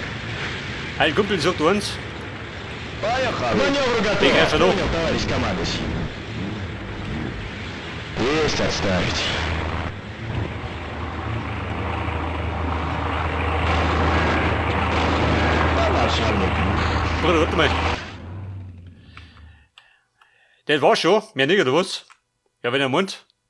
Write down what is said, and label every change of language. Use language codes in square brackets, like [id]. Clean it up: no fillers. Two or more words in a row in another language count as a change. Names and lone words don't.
[de] Ein Kumpel sucht uns. [ru] Поехали. Маневр готов. Приказано. Понял, товарищ командующий. Есть отставить. Да, начальник. [de] Bruder, warte mal. Das war schon. Mehr nicht, oder was? Ja, wenn er Mund.